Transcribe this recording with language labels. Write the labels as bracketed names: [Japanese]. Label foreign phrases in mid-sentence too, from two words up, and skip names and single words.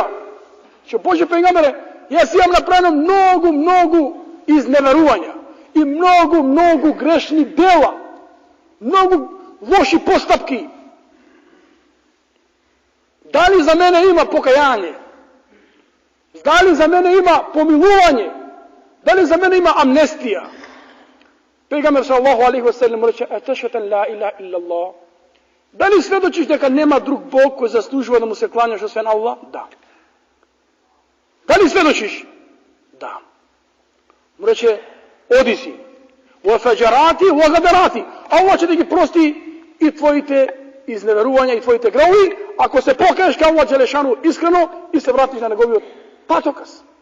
[Macedonian] Че Боже пенгамере, јас имам направено многу изневерувања и многу грешни дела, многу лоши постапки. Дали за мене има покаяние? Дали за мене има помилување? Дали за мене има амнестија? [Arabic] Пегамбер صلى الله عليه وسلم рече: "أتشهد لا إله إلا الله." [Macedonian] Дали сведочиш дека нема друг Бог кој заслужува да му се кланяш освен Аллах? Да. Дали сведочиш? Да. Му рече: "Оди си. [Arabic] و فجراتي، و غدراتي." [Macedonian] Аллах ќе да ги прости и твоите изневерувања и твоите греови, ако се покаеш кај Аллах Джелешану искрено и се вратиш на неговиот патоказ.